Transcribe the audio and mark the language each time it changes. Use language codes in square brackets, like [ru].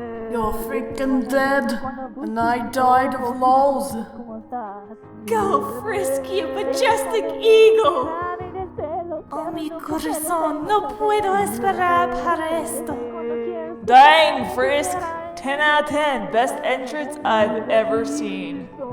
[en] You're freaking dead, and I died of lols. Go, Frisk, you majestic eagle! [es] Oh, mi corazón, no puedo esperar para esto. [en] Dang, Frisk! 10 out of 10, best entrance I've ever seen.